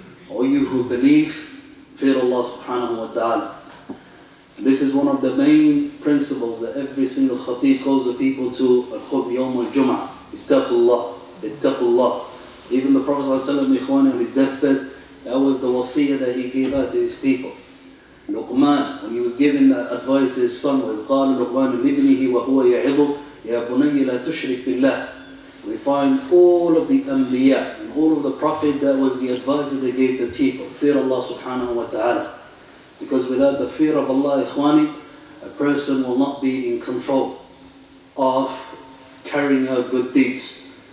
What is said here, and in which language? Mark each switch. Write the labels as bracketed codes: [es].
[en] O you who believe, fear Allah subhanahu wa ta'ala. And this is one of the main principles that every single khatib calls the people to, [ar] al-khutbah yawm al-Juhmah. [en] Ittaqullah, ittaqullah. Even the Prophet ﷺ, on his deathbed, that was the wasiyah that he gave out to his people. Luqman, when he was giving that advice to his son, [ar] وَإِذْ قَالَ لُقْمَانُ لِابْنِهِ وَهُوَ يَعِظُهُ يَا بُنَيَّ لَا تُشْرِكْ بِاللَّهِ. [en] We find all of the anbiya and all of the prophet, that was the advice that they gave the people. Fear Allah subhanahu wa ta'ala. Because without the fear of Allah, ikhwani, a person will not be in control of carrying out good deeds.